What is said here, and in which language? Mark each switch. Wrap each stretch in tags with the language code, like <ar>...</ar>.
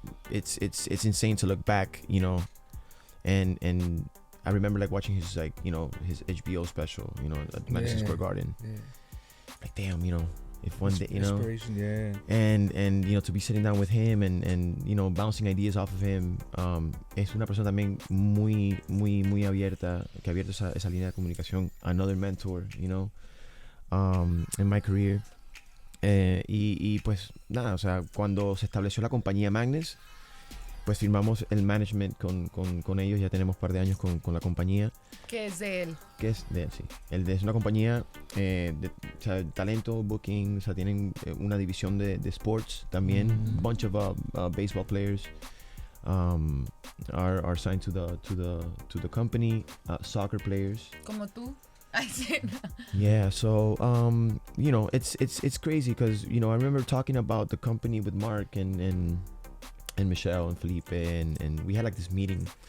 <en>It's insane to look back, you know, and I remember like watching his like, you know, his HBO special, you know, at Madison Square Garden. Yeah. Like, damn, you know, if one day, you know, inspiration, yeah. And you know, to be sitting down with him and you know, bouncing ideas off of him.</en> <es>Es una persona también muy abierta, que ha abierto esa línea de comunicación.</es> <en>Another mentor, you know, in my career.</en> <es>Y pues nada, o sea, cuando se estableció la compañía Magnus, pues firmamos el management con ellos. Ya tenemos un par de años con la compañía. ¿Qué es de él? Que es de él, sí. Es una compañía de o sea, talento, booking, o sea, tienen una división de sports también.</es> <en>Bunch of baseball players are signed to the company. Soccer players.</en> <es>Como tú.</es> <en>I see. Yeah, so you know, it's crazy because, you know, I remember talking about the company with Mark and Michelle and Felipe and we had like this meeting.</en>